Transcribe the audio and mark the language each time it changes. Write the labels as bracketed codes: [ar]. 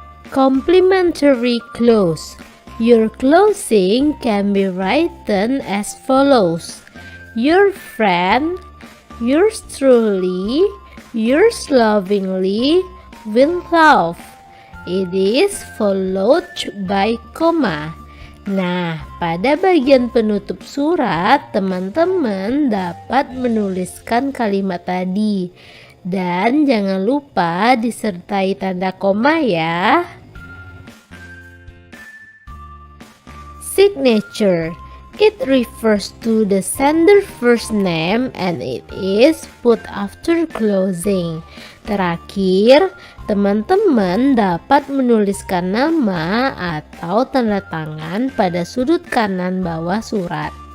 [en] Complimentary clause. Your closing can be written as follows: your friend, yours truly, yours lovingly, will love. It is followed by comma. [id] Nah, pada bagian penutup surat, teman-teman dapat menuliskan kalimat tadi. Dan jangan lupa disertai tanda koma ya. [en] Signature. It refers to the sender first name and it is put after closing. [id] Terakhir, teman-teman dapat menuliskan nama atau tanda tangan pada sudut kanan bawah surat.